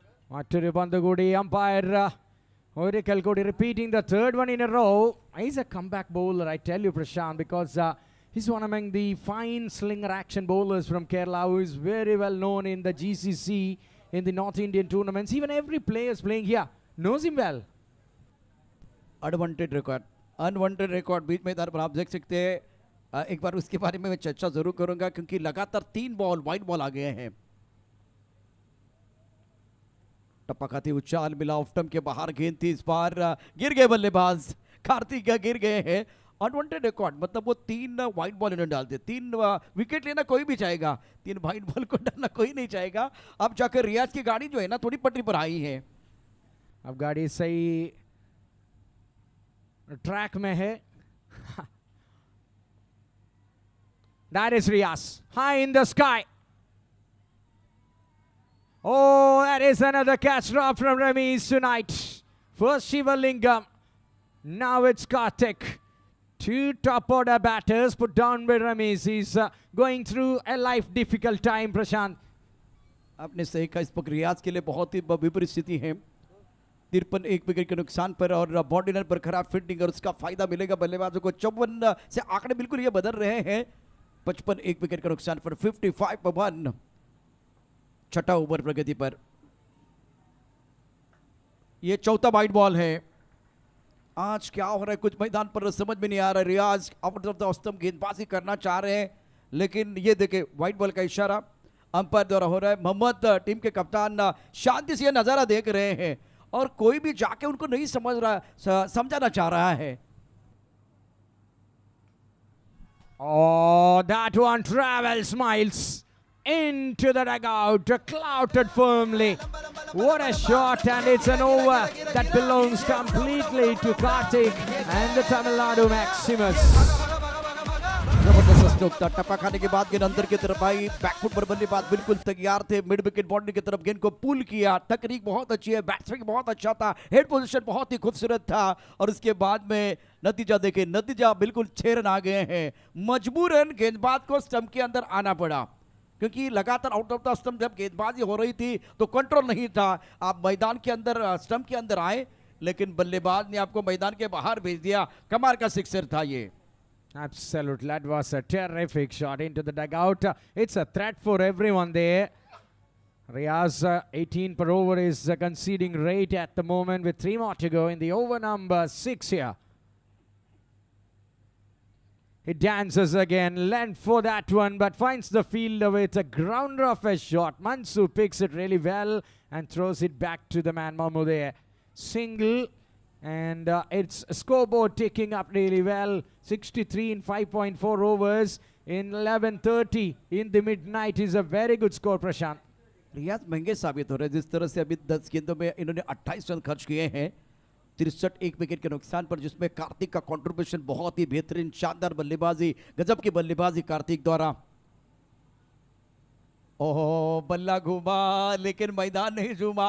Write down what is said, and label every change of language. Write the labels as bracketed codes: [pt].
[ml] മറ്റൊരു പന്ത് കൂടി അമ്പയർ ഒരിക്കൽ കൂടി [en] repeating the third one in a row. He's a comeback bowler, I tell you, Prashant, because he's one among the fine slinger action bowlers from Kerala who is very well known in the GCC, in the North Indian tournaments. Even every player playing here knows him well. [hi] Unwanted record बीच मैदान पर आप देख सकते हैं। एक बार उसके बारे में मैं चर्चा जरूर करूंगा क्योंकि लगातार 3 बॉल वाइड बॉल आ गए हैं। टप्पा खाती उछाल मिला, ऑफ स्टंप के बाहर गेंद थी, इस बार गिर गए बल्लेबाज कार्तिक गिर गए हैं। अनवांटेड रिकॉर्ड मतलब वो 3 वाइड बॉल इन्होंने डाल दिए। 3 विकेट लेना कोई भी चाहेगा, 3 वाइड बॉल को डालना कोई नहीं चाहेगा। अब जाकर रियाज की गाड़ी जो है ना थोड़ी पटरी पर आई है। अब गाड़ी सही ट्रैक में है। [en] That is Riaz, high in the sky. Oh, that is another catch drop from Ramesh tonight. First Shivalingam, now it's Karthik. 2 top order batters put down by Ramesh. He's going through a life difficult time, Prashant. [hi] आपने सही कहा, इस पर रियाज के लिए बहुत ही विपरीत स्थिति है। 53 एक विकेट के नुकसान पर और बॉर्डिनर पर खराब फील्डिंग और उसका फायदा मिलेगा बल्लेबाजों को। 54 से आंकड़े बिल्कुल ये बदल रहे हैं। 55 एक विकेट के नुकसान पर 55 पर 1, छठा ओवर प्रगति पर। ये चौथा वाइड बॉल है। आज क्या हो रहा है कुछ मैदान पर समझ में नहीं आ रहा। रियाज आउट ऑफ द स्टंप गेंदबाजी करना चाह रहे हैं लेकिन ये देखे वाइड बॉल का इशारा अंपायर द्वारा हो रहा है। मोहम्मद टीम के कप्तान शांति से नजारा देख रहे हैं और कोई भी जाके उनको नहीं समझ रहा, समझाना चाह रहा है। [en] Oh, that one travels miles into the dugout, clouted firmly. What a shot, and it's an over that belongs completely to Karthik and the Tamil Nadu Maximus. [hi] जबरदस्त स्ट्रोक था। टप्पा खाने के बाद गेंद अंदर की तरफ आई, बैकफुट पर बल्लेबाज बिल्कुल तैयार थे, मिड विकेट बाउंड्री की तरफ गेंद को पुल किया। तकनीक बहुत अच्छी है, बैट्समैन बहुत अच्छा था, हेड पोजीशन बहुत ही खूबसूरत था और उसके बाद में नतीजा देखें, नतीजा बिल्कुल 6 रन आ गए हैं। मजबूरन गेंदबाज को स्टंप के अंदर आना पड़ा क्योंकि लगातार आउट ऑफ द स्टंप जब गेंदबाजी हो रही थी तो कंट्रोल नहीं था। आप मैदान के अंदर स्टंप के अंदर आए लेकिन बल्लेबाज ने आपको मैदान के बाहर भेज दिया। कमाल का सिक्सर था ये। [en] Absolutely, that was a terrific shot into the dugout. It's a threat for everyone there. Riaz 18 per over is conceding rate at the moment with 3 more to go in the over number 6 here. He dances again, length for that one, but finds the fielder with a grounder of a shot. Mansu picks it really well and throws it back to the man Mahmood there. Single, and it's scoreboard ticking up really well. 63 in 5.4 overs in 11:30 in the midnight is a very good score, Prashant. [hi] रियाज महंगे साबित हो रहे हैं। जिस तरह से अभी 10 गेंदों में इन्होंने 28 रन खर्च किए हैं, 63 एक विकेट के नुकसान पर, जिसमें कार्तिक का कंट्रीब्यूशन बहुत ही बेहतरीन, शानदार बल्लेबाजी, गजब की बल्लेबाजी कार्तिक द्वारा। ओहो, बल्ला घूमा लेकिन मैदान नहीं झूमा।